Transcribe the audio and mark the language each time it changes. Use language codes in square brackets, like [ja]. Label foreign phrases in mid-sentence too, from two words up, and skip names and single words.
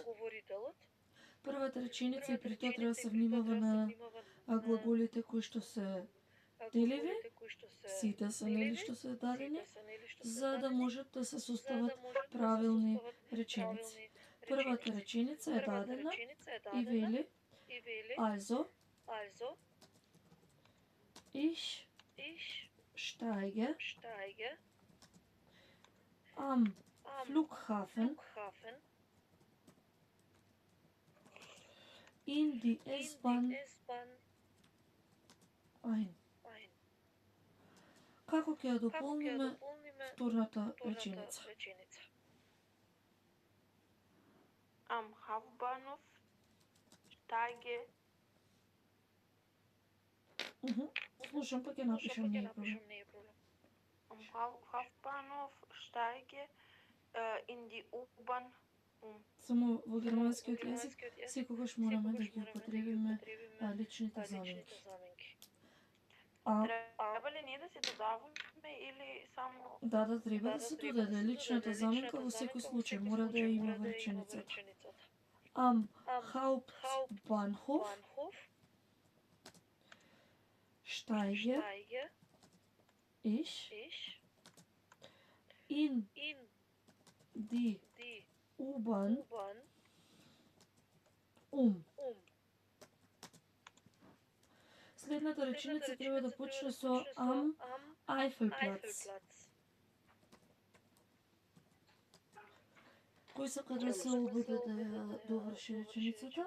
[mk] Првата реченица и при тоа треба да се внимава на глаголите кои што се деливи, сите се нели што се дадени, за да можат да се состават правилни реченици. Првата реченица е дадена и вели [de] Also, ich steige am Flughafen in die S-Bahn ein. [mk] Како ќе ја дополниме втората реченица? [de] Am Hauptbahnhof steige. [mk] Слушам, па ќе напишам, не е проблем. [de] Am Hauptbahnhof steige in die U-Bahn. [mk] Само во германскиот јазик секогаш мораме да ги употребиме личните заменки. Треба ли ние да се додаваме или само... Да, треба да се додаде личната заменка во секој случај, мора да ја има во реченицата. [de] Am Hauptbahnhof steige ich in die U-Bahn [mk] Следната реченица треба да почне со [de] am Eifelplatz. [mk] Кој сака да се обиде да ја доврши реченицата?